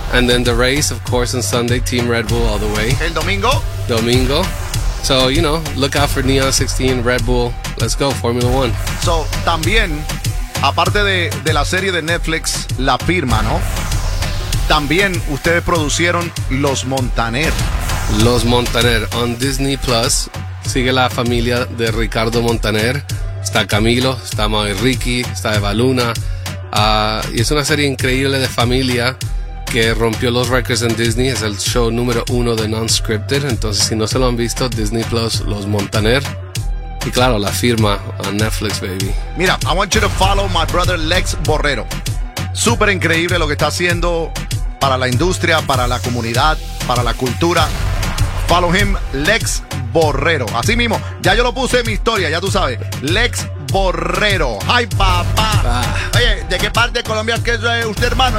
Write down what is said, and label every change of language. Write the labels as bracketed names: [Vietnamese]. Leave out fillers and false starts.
[English] And then the race, of course, on Sunday, Team Red Bull all the way. [Spanish] El domingo. Domingo. [English] So, you know, look out for Neon 16, Red Bull. Let's go, Formula 1. [Spanish] So, también, aparte de la serie de Netflix, La Firma, ¿no? También ustedes producieron Los Montaner. Los Montaner on Disney Plus. Sigue la familia de Ricardo Montaner. Está Camilo, está Mau y Ricky, está Eva Luna. Y es una serie increíble de familia que rompió los records en Disney. Es el show número uno de non-scripted. Entonces, si no se lo han visto, Disney Plus, Los Montaner. Y claro, La Firma [English] on Netflix, baby. Mira, I want you to follow my brother Lex Borrero. [Spanish] Súper increíble lo que está haciendo para la industria, para la comunidad, para la cultura. [English] Follow him, [Spanish] Lex Borrero. Así mismo, ya yo lo puse en mi historia, ya tú sabes. Lex Borrero. ¡Ay, papá! Ah. Oye, ¿de qué parte de Colombia es que es usted, hermano?